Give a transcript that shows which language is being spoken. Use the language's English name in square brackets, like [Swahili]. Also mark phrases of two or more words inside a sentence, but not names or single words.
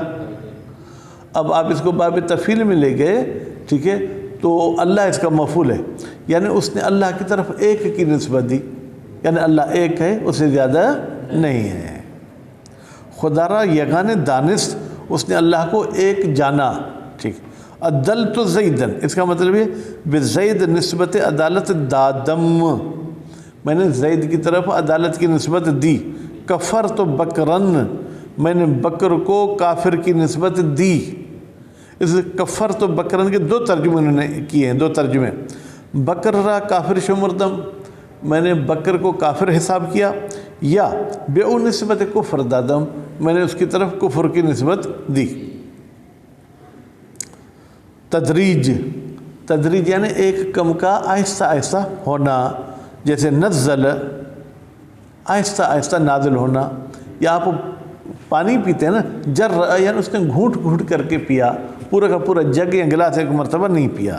[Urdu] اب آپ اس کو باب تفعیل میں لے گئے. ٹھیک ہے. تو اللہ اس کا مفعول ہے، یعنی اس نے اللہ کی طرف ایک کی نسبت دی، یعنی اللہ ایک ہے، اس سے زیادہ نہیں ہے. [Persian] خدا را یگان دانست، [Urdu] اس نے اللہ کو ایک جانا. ٹھیک. [Arabic] عدلت زیدن، [Urdu] اس کا مطلب یہ [Persian] بزید نسبت عدالت دادم، [Urdu] میں نے زید کی طرف عدالت کی نسبت دی۔ [Arabic] کفرت بکرن، [Urdu] میں نے بکر کو کافر کی نسبت دی۔ اس [Arabic] کفرت بکرن [Urdu] کے دو ترجمے انہوں نے کیے ہیں، دو ترجمے۔ [Persian] بکر را کافر شمردم، [Urdu] میں نے بکر کو کافر حساب کیا، [Persian] یا بے او نسبت کفر دادم، [Urdu] میں نے اس کی طرف کفر کی نسبت دی۔ تدریج، تدریج یعنی ایک کم کا آہستہ آہستہ ہونا، جیسے نزل آہستہ آہستہ نازل ہونا، یا آپ پانی پیتے ہیں نا، جر یعنی اس نے گھونٹ گھونٹ کر کے پیا، پورا کا پورا جگ یا گلاس ایک مرتبہ نہیں پیا۔